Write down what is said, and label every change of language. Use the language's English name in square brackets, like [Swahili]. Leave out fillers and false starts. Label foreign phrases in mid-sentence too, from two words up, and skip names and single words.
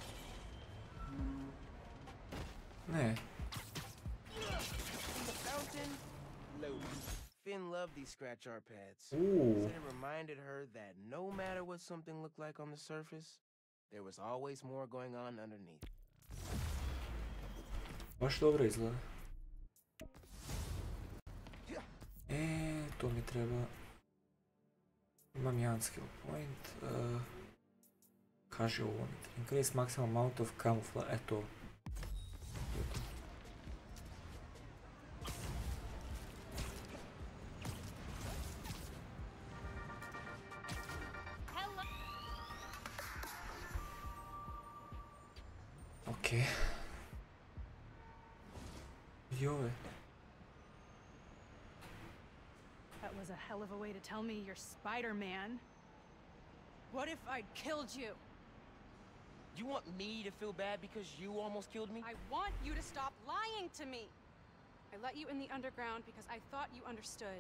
[Serbian] Ne. [English] The fountain, loaded. Finn loved these scratch art pads. Said it reminded her that no matter what something looked like on the surface, there was always more going on underneath. [Serbian] Baš dobro izgleda. to mi treba. Imam jedan [English] skill point. [Serbian] Kaže ovo mi treba. [English] Increase maximum amount of camouflage. [Serbian] Eto. Okej. Joj. [English] That was a hell of a way to tell me you're Spider-Man. What if I'd killed you? You want me to feel bad because you almost killed me? I want you to stop lying to me. I let you in the underground because I thought you understood.